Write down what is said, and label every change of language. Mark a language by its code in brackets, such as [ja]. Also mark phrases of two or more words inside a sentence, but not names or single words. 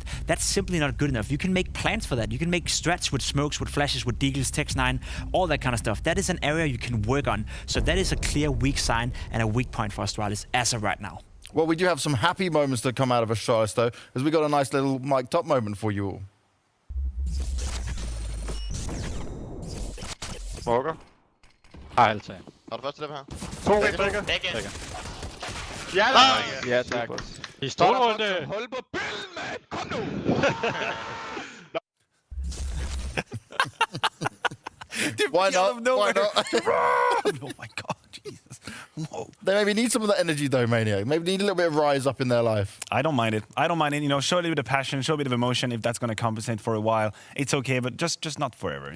[en] That's simply not good enough. You can make plans for that. You can make strats with smokes, with flashes, with deagles, Tex 9, all that kind of stuff. That is an area you can work on. So that is a clear weak sign and a weak point for Astralis as of right now. Well, we do have some happy moments that come out of Astralis, though, as we got a nice little mic'd up moment for you all. [da] Smoker. Har alt af. Har du første dem her? 2 begge. Ja, der. Ja, tak. Pistolrunde. Hold på bølgen, mand! Kom nu! [en] Why not? Why not? Oh my God, Jesus. Whoa. They maybe need some of that energy, though, Maniac. Maybe need a little bit of rise up in their life. I don't mind it. I don't mind it. You know, show a little bit of passion, show a bit of emotion. If that's going to compensate for a while, it's okay, but just not forever.